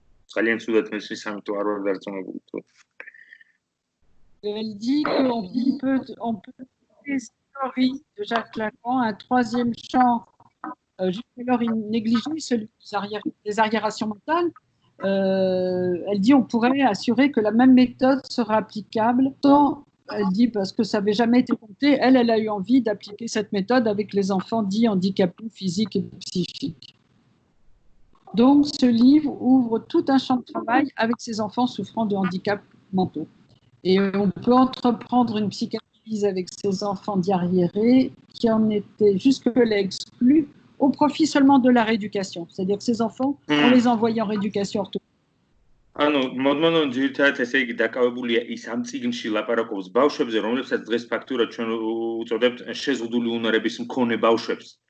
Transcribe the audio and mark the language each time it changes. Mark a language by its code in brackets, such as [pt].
[ka] ძალიან ცუდად მესმის ამიტომ არ ვარ დარწმუნებული. [fr] Elle dit qu'on peut théorie de Jacques Lacan, un troisième champ, jusqu'alors négligé, celui des arriérations mentales. Elle dit on pourrait assurer que la même méthode sera applicable. Tant, elle dit, parce que ça n'avait jamais été compté, elle a eu envie d'appliquer cette méthode avec les enfants dits handicapés physiques et psychiques. Donc, ce livre ouvre tout un champ de travail avec ces enfants souffrant de handicaps mentaux. Et on peut entreprendre une psychanalyse avec ces enfants d'arriérés qui en étaient jusque-là exclus au profit seulement de la rééducation. C'est-à-dire que ces enfants, on les envoyait en rééducation orthophonique. [ka] ანუ მოდმანონ ძირითადად ესე იგი დაკავებულია ის ამ წიგნში ლაპარაკობს ბავშვებზე, რომლებსაც დღეს ფაქტურად ჩვენ უწოდებთ შეზღუდული უნარების მქონე ბავშვებს.